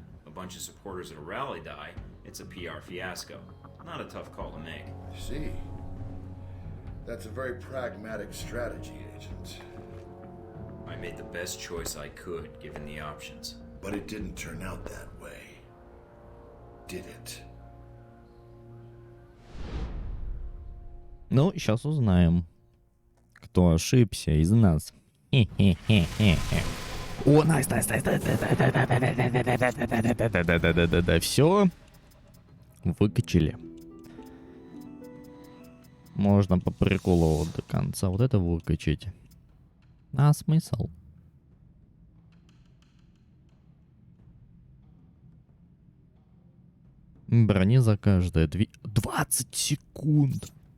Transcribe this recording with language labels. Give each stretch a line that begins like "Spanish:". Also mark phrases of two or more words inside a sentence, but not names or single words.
English: A bunch of supporters at a rally die, it's a PR fiasco. Not a tough call to make. I see. That's a very pragmatic strategy, Agent. I made the best choice I could, given the options. But it didn't turn out that way. Did it?
Russian: Ну, сейчас узнаем, кто ошибся из нас. Хе-хе-хе-хе. О,
English: nice, nice, nice,
Russian: да-да-да-да-да-да-да-да-да-да-да-да-да-да. Все. Выкачали. Можно по приколу вот до конца вот это выкачать. А смысл? Брони за каждое 20 секунд.